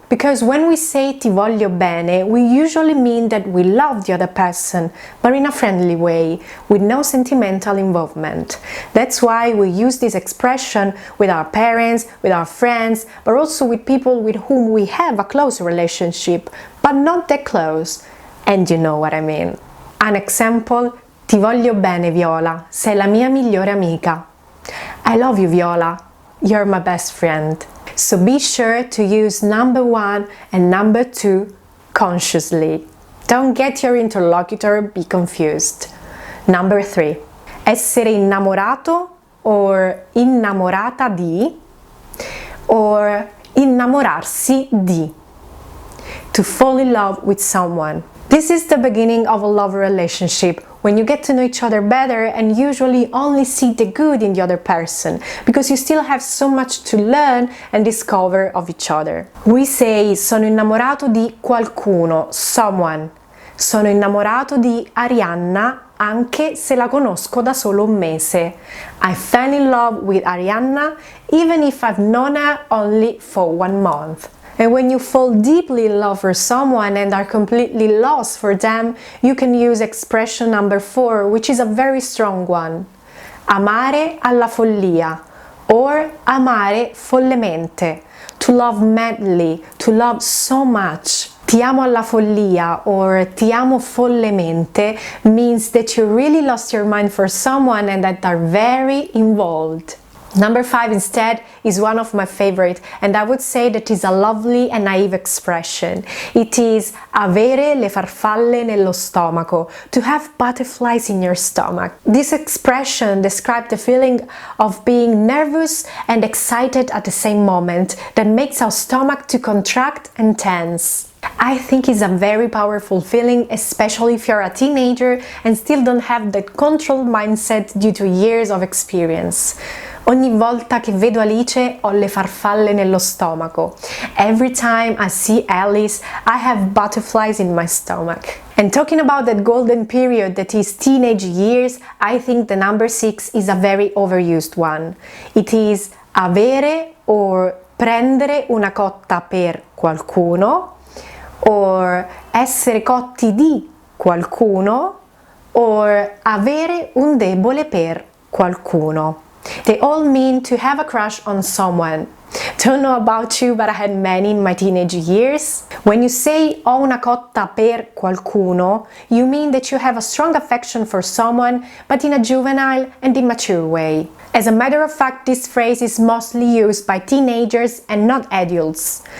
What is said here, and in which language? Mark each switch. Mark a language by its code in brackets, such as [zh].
[en] Because when we say [it] ti voglio bene, [en] we usually mean that we love the other person, but in a friendly way, with no sentimental involvement. That's why we use this expression with our parents, with our friends, but also with people with whom we have a close relationship, but not that close. And you know what I mean. An example, [it] ti voglio bene Viola, sei la mia migliore amica. [en] I love you Viola, you're my best friend. So be sure to use number 1 and number 2 consciously. Don't get your interlocutor be confused. Number 3. [it] Essere innamorato or innamorata di or innamorarsi di. [en] To fall in love with someone. This is the beginning of a love relationship, when you get to know each other better and usually only see the good in the other person, because you still have so much to learn and discover of each other. We say [it] sono innamorato di qualcuno, someone. Sono innamorato di Arianna anche se la conosco da solo un mese. [en] I fell in love with Arianna even if I've known her only for 1 month. And when you fall deeply in love for someone and are completely lost for them, you can use expression number 4, which is a very strong one. [it] Amare alla follia or amare follemente. [en] To love madly, to love so much. [it] Ti amo alla follia [en] or [it] ti amo follemente [en] means that you really lost your mind for someone and that are very involved. Number 5 instead is one of my favorite, and I would say that is a lovely and naive expression. It is [it] avere le farfalle nello stomaco, [en] to have butterflies in your stomach. This expression describes the feeling of being nervous and excited at the same moment that makes our stomach to contract and tense. I think it's a very powerful feeling, especially if you're a teenager and still don't have that controlled mindset due to years of experience. [it] Ogni volta che vedo Alice ho le farfalle nello stomaco. [en] Every time I see Alice, I have butterflies in my stomach. And talking about that golden period that is teenage years, I think the number 6 is a very overused one. It is [it] avere or prendere una cotta per qualcuno, or essere cotti di qualcuno, or avere un debole per qualcuno. [en] They all mean to have a crush on someone. Don't know about you, but I had many in my teenage years. When you say [it] ho una cotta per qualcuno, [en] you mean that you have a strong affection for someone, but in a juvenile and immature way. As a matter of fact, this phrase is mostly used by teenagers and not adults.